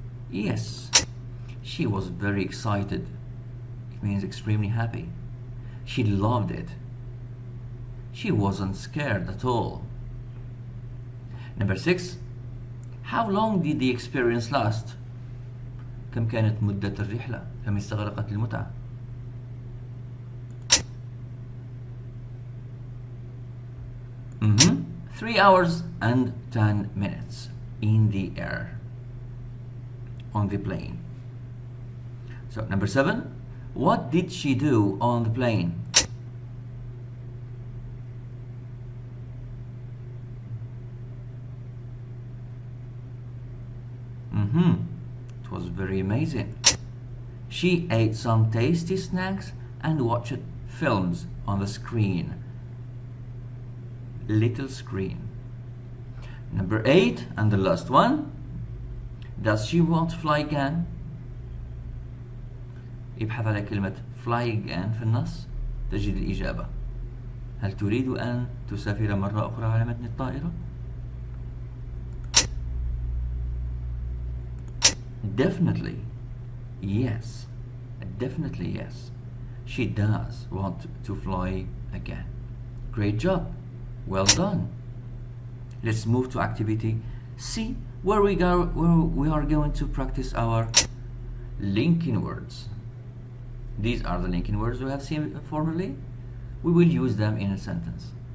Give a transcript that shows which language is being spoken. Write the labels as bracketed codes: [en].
[en] Yes. She was very excited. It means extremely happy. She loved it. She wasn't scared at all. Number 6. How long did the experience last? [ar] كم كانت مدة الرحلة؟ كم استغرقت المتعة؟ Mm-hmm. [en] 3 hours and 10 minutes in the air, on the plane. So number 7, what did she do on the plane? It was very amazing. She ate some tasty snacks and watched films on the screen. Little screen. Number 8 and the last one. Does she want to fly again? [ar] ابحث على كلمة [en] fly again [ar] في النص تجد الإجابة. هل تريد أن تسافر مرة أخرى على متن الطائرة؟ [en] Definitely yes. Definitely yes. She does want to fly again. Great job. Well done. Let's move to activity C, where we are going to practice our linking words. These are the linking words we have seen formerly. We will use them in a sentence.